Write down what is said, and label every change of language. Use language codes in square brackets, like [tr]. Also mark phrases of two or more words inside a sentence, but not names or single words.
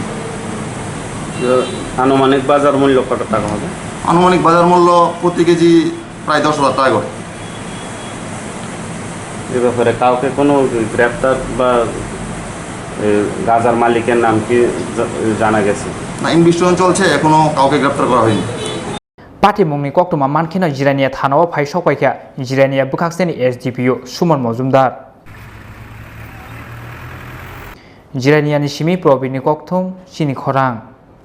[bn] আনুমানিক বাজার মূল্য কত টাকা হবে আনুমানিক বাজার মূল্য প্রতি কেজি প্রায় 10,000 টাকা করে এ ব্যাপারে কাউকে কোনো গ্রেফতার বা গাজার মালিকের নাম কি জানা গেছে না ইনভেস্টিগেশন চলছে এখনো কাউকে গ্রেফতার করা হয়নি [trp] Pati mungni Koktwma mankheno Jirania thanao phai sokpaikha Jirania bukhakseni SDPO Suman Mojumdar Jirania ni simi probini Koktwma Chini Khorang